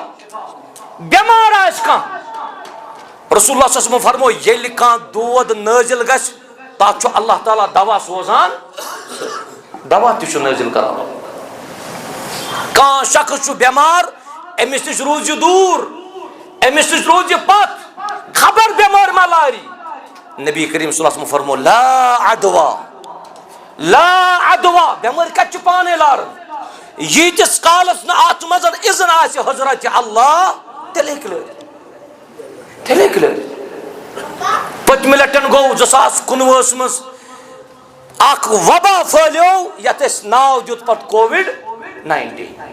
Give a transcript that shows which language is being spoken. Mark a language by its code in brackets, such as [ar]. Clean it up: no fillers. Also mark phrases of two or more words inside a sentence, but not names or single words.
[ks] بٮ۪مار آسہِ کانٛہہ, [ar] رسول اللہ صلی اللہ علیہ وسلم [ks] فرموو ییٚلہِ کانٛہہ دود نٲزِل گژھِ تتھ چھُ اللہ تعالیٰ دوا سوزان, دوا تہِ چھُ نٲزِل کران. کانٛہہ شخص چھُ بٮ۪مار, أمِس نِش روٗزِو دوٗر, أمِس نِش روٗزِو پتھ, خبر بٮ۪مٲرۍ ما لاری. [ar] نبی کریم صلی اللہ علیہ وسلم فرموو لا عدوا, لا عدوا, [ks] بٮ۪مٲرۍ کتہِ چھِ پانے لاران. ییٖتِس کالس نہٕ اتھ منٛز اذن آسہِ حضرتِ اللہ تیٚلہِ ہیٚکہِ لٲرِتھ, تیٚلہِ ہیٚکہِ لٲرِتھ. پٔتمہِ لٹٮ۪ن گوٚو 2019 منٛز اکھ وبا پھہلیو یتھ أسۍ ناو دیُت پتہٕ کووِڈ-19.